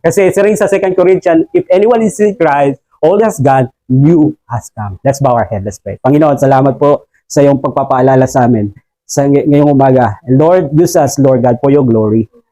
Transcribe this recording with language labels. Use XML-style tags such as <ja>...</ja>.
<tl>Kasi rin sa</tl> <en>2 Corinthians, if anyone is in Christ, all has gone, new has come. Let's bow our head, let's pray.</en> <tl>Panginoon, salamat po sa iyong pagpapaalala sa amin sa ngayong umaga.</tl> <en>Lord, use us, Lord God, for your glory.</en>